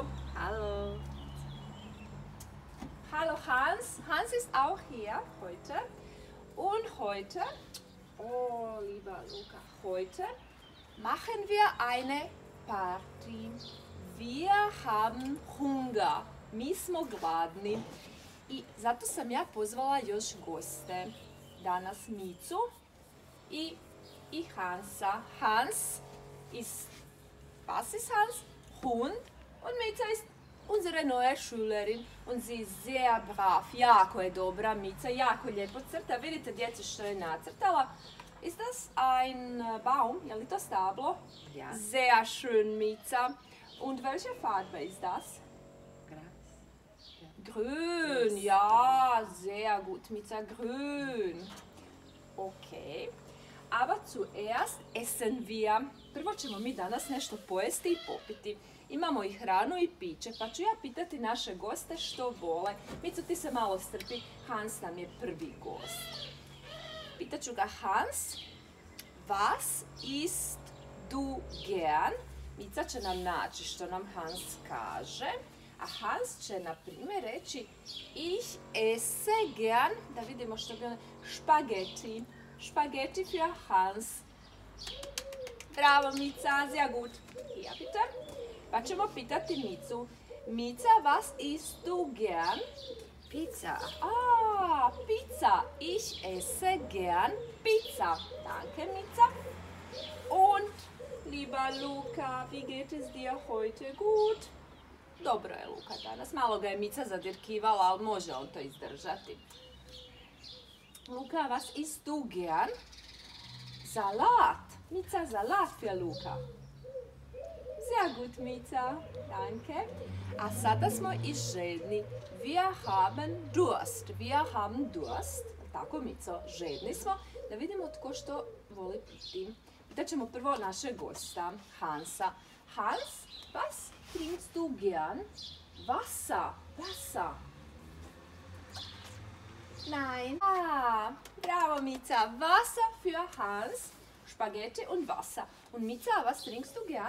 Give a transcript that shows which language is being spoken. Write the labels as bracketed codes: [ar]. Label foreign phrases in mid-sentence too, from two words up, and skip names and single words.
[de] Hallo. Hallo Hans. Hans ist auch hier heute. Und heute, oh lieber Luca, heute machen wir eine Party. Wir haben Hunger. [hr] Mi smo gladni. I zato sam ja pozvala još goste. Danas Micu i Hansa. [de] Hans ist, was ist Hans? Hund. Und Mica ist unsere neue Schülerin. Und sie ist sehr brav. [hr] Jako je dobra Mica. Jako lijepo crta. Vidite djece što je nacrtala. [de] Ist das ein Baum? [hr] Je li to stablo? [de] Ja. Sehr schön, Mica. Und welche Farbe ist das? Grün, ja, sehr gut, Mica, grün. Okay, aber zuerst essen wir. [hr] Prvo ćemo mi danas nešto pojesti i popiti. Imamo i hranu i piće, pa ću ja pitati naše goste što vole. Mico, ti se malo strpi, Hans nam je prvi gost. Pitaću ga, [de] Hans, was isst du gern? [hr] Mica će nam naći što nam Hans kaže. A Hans će, na primjer, reći [de] ich esse gern, [hr] da vidimo što bi ono, [de] Spaghetti. Spaghetti für Hans. Bravo, Mica, sehr gut. Hier, bitte. [hr] Pa ćemo pitati Micu. [de] Mica, was isst du gern? Pizza. Ah, Pizza. Ich esse gern Pizza. Danke, Mica. Und, lieber Luca, wie geht es dir heute? Gut? [hr] Dobro je Luka danas, malo ga je Mica zadirkivala, ali može on to izdržati. Luka, [de] was isst du gern? Salat. Mica, Salat für Luka. Sehr gut, Mica. Danke. [hr] A sada smo i žedni. [de] Wir haben Durst. Wir haben Durst. [hr] Tako, Mico, žedni smo. Da vidimo tko što voli piti. Pitat ćemo prvo našeg gosta, Hansa. [de] Hans, was trinkst du gern? Wasser. Wasser. Nein. Ah, bravo, Mica. Wasser für Hans. Spaghetti und Wasser. Und Mica, was trinkst du gern?